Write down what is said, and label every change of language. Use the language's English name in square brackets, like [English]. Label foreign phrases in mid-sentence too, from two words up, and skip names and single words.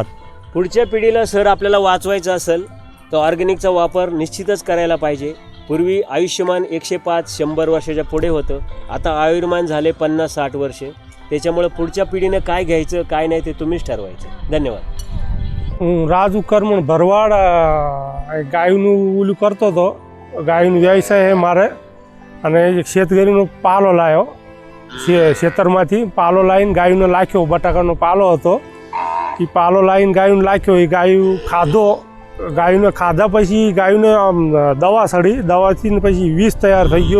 [Marathi] पुढच्या पिढीला सर आपल्याला वाचवायचं असेल तर ऑर्गॅनिकचा वापर निश्चितच करायला पाहिजे. पूर्वी आयुष्यमान 105 100 वर्षाच्या पुढे होतं, आता आयुर्मान झाले 50-60 वर्षे. त्याच्यामुळे पुढच्या पिढीने काय घ्यायचं काय नाही ते तुम्हीच ठरवायचं. धन्यवाद. [Gujarati] राजू करमण भरवाड ગાયનું ઓલું કરતો હતો. ગાયનો વ્યવસાય છે મારે, અને એક શેતકરીનો પાલો લાવ્યો, ખેતરમાંથી પાલો લાવીને ગાયનો નાખ્યો. બટાકાનો પાલો હતો, એ પાલો લાવીને ગાયને નાખ્યો. એ ગાયું ખાધો, ગાયને ખાધા પછી ગાયને દવા સડી, દવાથી પછી વિષ તૈયાર થઈ ગયો.